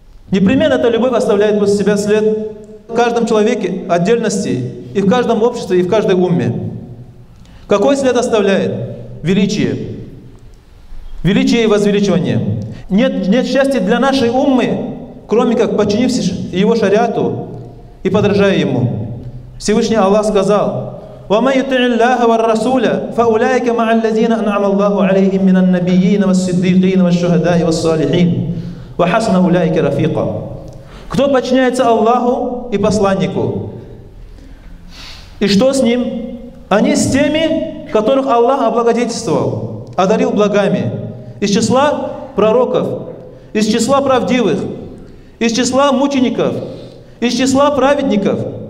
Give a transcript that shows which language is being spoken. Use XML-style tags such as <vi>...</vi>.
<ru>Непременно эта любовь оставляет после себя след в каждом человеке отдельности, и в каждом обществе, и в каждой умме. Какой след оставляет? Величие. Величие и возвеличивание. Нет счастья для нашей уммы, кроме как подчинившись его шариату и подражая ему. Всевышний Аллах сказал:</ru> <ar>وَمَنْ يُطِعِ اللَّهَ وَالرَّسُولَ فَأُولَٰئِكَ مَعَ الَّذِينَ أَنْعَمَ اللَّهُ عَلَيْهِمْ مِنَ النَّبِيِّينَ وَالصِّدِّيقِينَ وَالشُّهَدَاءِ وَالصَّالِحِينَ وَحَسُنَ أُولَٰئِكَ رَفِيقًا.</ar> <ru>Кто подчиняется Аллаху и посланнику? И что с ним? Они с теми, которых Аллах облагодетельствовал, одарил благами, из числа пророков, из числа правдивых, из числа мучеников, из числа праведников.</ru>